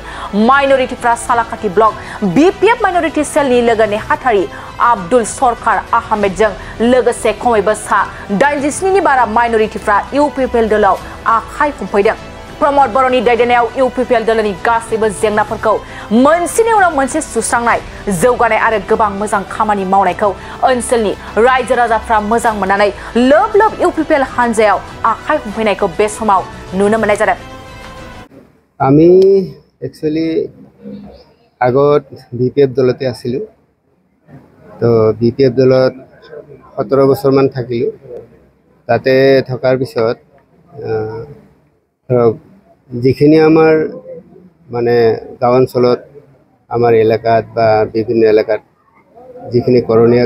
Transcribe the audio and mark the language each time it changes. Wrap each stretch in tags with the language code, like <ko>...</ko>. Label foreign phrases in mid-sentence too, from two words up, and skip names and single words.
<brx>माइनरिटिफ्रा सालाकाटि ब्लक बिपिएफ माइनरिटि सेलनि लोगो नेहाथारि आब्दुल सरकार आहमेदजों लोगोसे खमैबो 87 नि बारा माइनरिटिफ्रा इउपिपिएल दोलोआव आखाइ हमफैदों प्रमद बर'नि दैदेननायाव इउपिपिएल दोलोनि गासैबो जेंनाफोरखौ मोनसेनि उनाव मोनसे सुस्रांनाय जौगानाय आरो गोबां मोजां खामानि मावनायखौ ओनसोलनि रायजो राजाफ्रा मोजां मोननानै लोब लोब इउपिपिएल हान्जायाव आखाइ हमफैनायखौ बे समाव नुनो मोननाय जादों</brx> <as>আমি एक्चुअली আগত বিপিএফ দলতে আছিলো তো বিপিএফ দলত 17 বছৰ মান থাকিলো তাতে থকাৰ পিছত যিখিনি আমাৰ মানে গাঁও অঞ্চলত আমাৰ এলেকাত বা বিভিন্ন এলেকাত যিখিনি কৰণীয়</as>